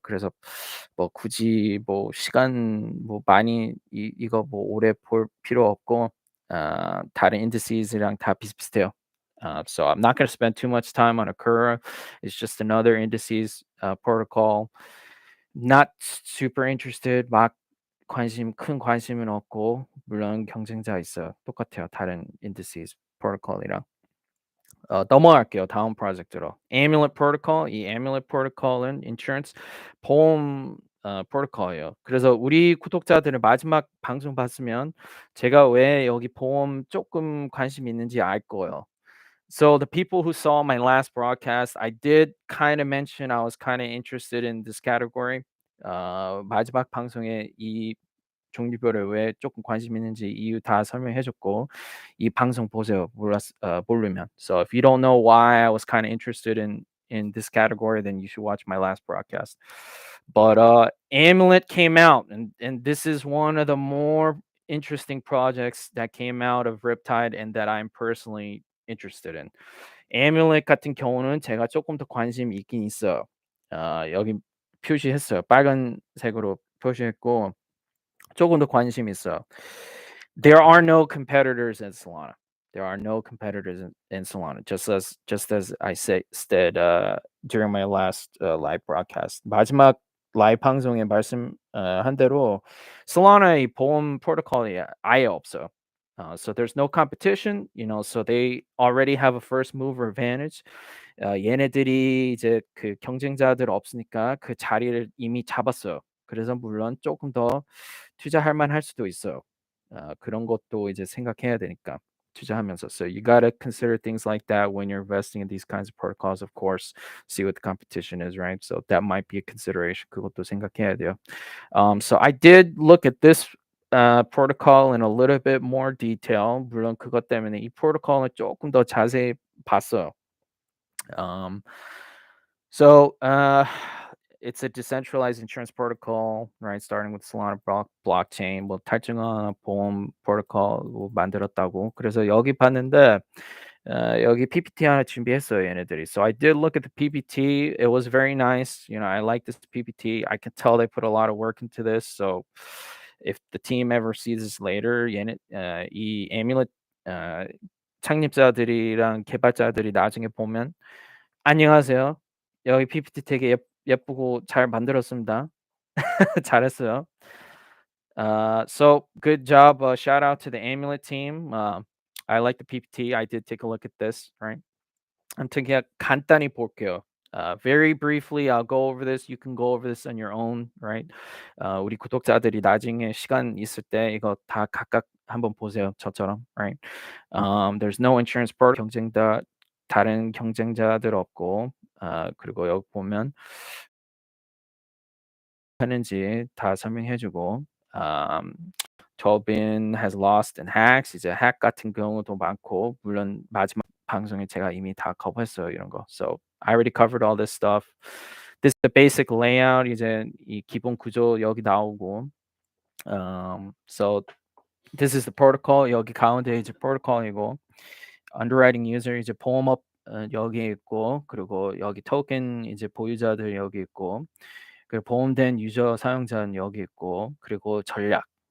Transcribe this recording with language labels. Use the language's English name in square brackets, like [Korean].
[Korean] 그래서 뭐 굳이 뭐 시간 뭐 많이 이거 뭐 오래 볼 필요 없고 다른 indexes랑 다 비슷비슷해요. [English] So I'm not going to spend too much time on Occur. It's just another indices protocol. Not super interested. [Korean] 막 큰 관심은 없고 물론 경쟁자 있어요. 똑같아요. 다른 indices protocol이랑. 넘어갈게요. 다음 프로젝트로. Amulet Protocol. 이 Amulet Protocol은 insurance 보험 프로토콜이에요. 그래서 우리 구독자들은 마지막 방송 봤으면 제가 왜 여기 보험 조금 관심 있는지 알 거예요. [English] So the people who saw my last broadcast, I did kind of mention I was kind of interested in this category. [Korean] 마지막 방송에 이 종류별에 왜 조금 관심 있는지 이유 다 설명해 줬고 이 방송 보세요. 모르면. [English] So if you don't know why I was kind of interested in this category, then you should watch my last broadcast. But Amulet came out, and this is one of the more interesting projects that came out of Riptide and that I'm personally interested in. [Korean] Amulet 같은 경우는 제가 조금 더 관심이 있긴 있어요. 여기 표시했어요. 빨간색으로 표시했고 조금 더 관심 있어. [English] There are no competitors in Solana. There are no competitors in Solana. Just as I said during my last live broadcast. [Korean] 마지막 라이브 방송에 한 대로 Solana의 보험 프로토콜이 아예 없어요. [English] So there's no competition, so they already have a first mover advantage. [Korean] 얘네들이 이제 그 경쟁자들 없으니까 그 자리를 이미 잡았어요. 그래서 물론 조금 더 투자할 만할 수도 있어요. 그런 것도 이제 생각해야 되니까 투자하면서. [English] So you gotta consider things like that when you're investing in these kinds of protocols. Of course, see what the competition is, right? So that might be a consideration. [Korean] 그것도 생각해야 돼요. [English] So I did look at this protocol in a little bit more detail. [Korean] 물론 그것 때문에 이 프로토콜을 조금 더 자세히 봤어요. [English] So it's a decentralized insurance protocol, right? Starting with Solana blockchain, [Korean] 뭐 탈증한 보험 프로토콜 만들었다고. 그래서 여기 봤는데 여기 PPT 하나 준비했어요, 얘네들이. [English] So I did look at the PPT. It was very nice. I like this PPT. I can tell they put a lot of work into this. So if the team ever sees this later, [Korean] 이 Amulet 창립자들이랑 개발자들이 나중에 보면 안녕하세요. 여기 PPT 되게 예쁘고 잘 만들었습니다. 잘했어요. [English] So good job. Shout out to the Amulet team. I like the PPT. I did take a look at this, right? [Korean] 아무튼 그냥 간단히 볼게요. [English] Very briefly, I'll go over this. You can go over this on your own, right? [Korean] 우리 구독자들이 나중에 시간 있을 때 이거 다 각각 한번 보세요. 저처럼, right? [English] There's no insurance product [Korean] 다른 경쟁자들 없고, 그리고 여기 보면 하는지 다 설명해주고, [English] Tobin has lost in hacks. [Korean] 이제 hack 같은 경우도 많고, 물론 마지막 방송에 제가 이미 다 커버했어요, 이런 거. [English] So I already covered all this stuff. This is the basic layout. [Korean] 이제 이 기본 구조 여기 나오고, [English] so this is the protocol. [Korean] 여기 가운데 이제 protocol이고, underwriting user 이제 보험업 여기 있고, 그리고 여기 토ken 이제 보유자들 여기 있고, 그리고 보험된 유저 사용자는 여기 있고, 그리고 전략.